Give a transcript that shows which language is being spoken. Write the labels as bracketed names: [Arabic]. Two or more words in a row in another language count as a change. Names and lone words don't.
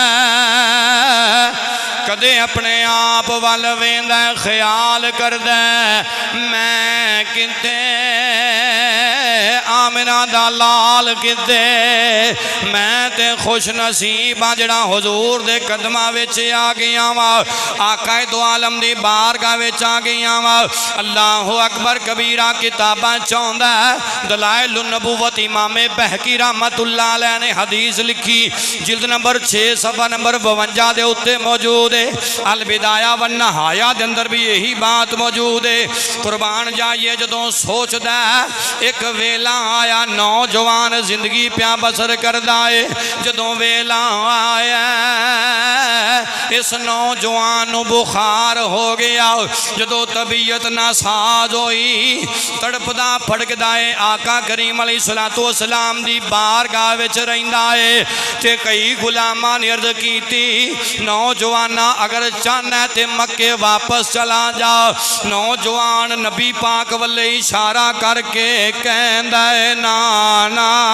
[Punjabi] کدے اپنے آپ ول ویندا، خیال کردا میں کتے آمنہ دا لال کتے، میں تے خوش نصیب ہاں جیہڑا حضور دے قدماں وچ آ گیا وا، آقا دو عالم دی بارگاہ وچ آ گیا وا. [Arabic] اللہ اکبر کبیرا [Punjabi] کتاباں چاہندا دلائل النبوۃ امام بیہقی [Arabic] رحمۃ اللہ علیہ [Punjabi] نے حدیث لکھی، جلد نمبر 6 صفحہ نمبر 52 دے اتے موجود ہے. البدایہ والنہایہ دے اندر بھی یہی بات موجود ہے. قربان جائیے جدوں سوچدا اک ویلا آیا نوجوان زندگی پیا بسر کردا ہے جدوں ویلا آیا اس نوجوان نوں بخار ہو گیا جدوں طبیعت ناساز ہوئی تڑپدا پھڑکدا ہے آقا کریم [Arabic] علیہ الصلوٰۃ والسلام [Punjabi] دی بارگاہ وچ رہندا ہے تے کئی غلاماں نے عرض کیتی نوجواناں اگر چاہنا تے مکے واپس چلا جا نوجوان نبی پاک ولے اشارہ کر کے کہندا ہے نا نا